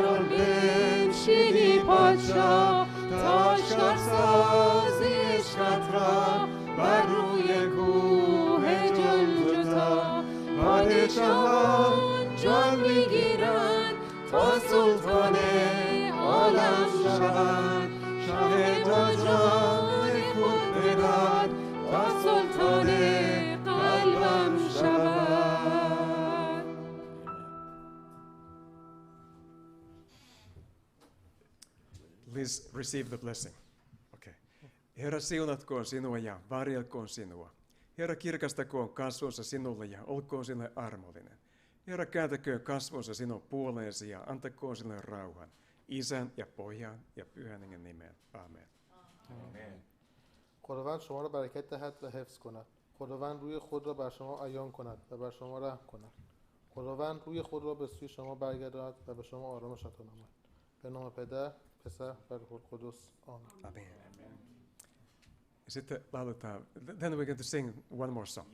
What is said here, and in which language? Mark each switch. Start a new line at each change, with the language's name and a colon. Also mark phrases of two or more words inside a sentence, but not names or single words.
Persian: آن بنشینی پادشاه تا اشکال سازی عشقت را بر روی کوه جلجتا پادشاهان جان میگیرند تا سلطان عالم شوند شاه ما جان خود بداد تا سلطان قلبم شود.
English: Please receive the blessing. Okay.
Finnish: Herra siunatkoon sinua ja varjelkoon sinua. Herra kirkastakoon kasvonsa sinulle ja olkoon sinulle armollinen. Herra kääntäköön kasvonsa sinun puoleensi ja antakoon sinulle rauhan. Isän ja Pojan ja Pyhän Hengen nimeen. Amen.
Persian: آمین. خداوند شما را برکت دهد و حفظ کند. خداوند روی خود را بر شما عیان کند و بر شما رحم کند. خداوند روی خود را به سوی شما برگرداند و به شما آرامش عطا نماید. به نام پدر، پسر و روح القدس. آمین.
Finnish: Amen. Sitten lauletaan.
English: Then we're going to sing one more song.